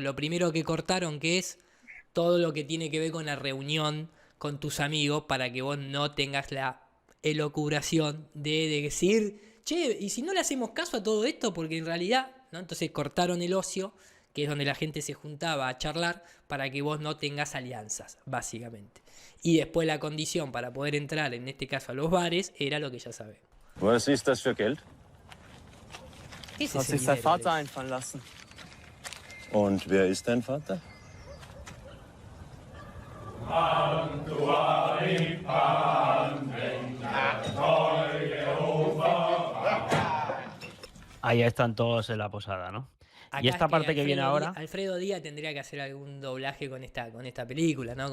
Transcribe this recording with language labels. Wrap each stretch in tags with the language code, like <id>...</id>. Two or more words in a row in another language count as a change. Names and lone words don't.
<es>Lo primero que cortaron, que es todo lo que tiene que ver con la reunión con tus amigos, para que vos no tengas la elucubración de decir, che, ¿y si no le hacemos caso a todo esto? Porque en realidad, ¿no? Entonces cortaron el ocio, que es donde la gente se juntaba a charlar, para que vos no tengas alianzas, básicamente. Y después la condición para poder entrar, en este caso a los bares, era lo que ya sabemos.</es> <de>Was ist das für Geld? Hat sich sein Vater einfallen lassen. Und wer ist dein Vater?</de> <es>Ahí están todos en la posada, ¿no? Acá y esta parte que viene ahora... Alfredo Díaz tendría que hacer algún doblaje con esta película, ¿no?</es>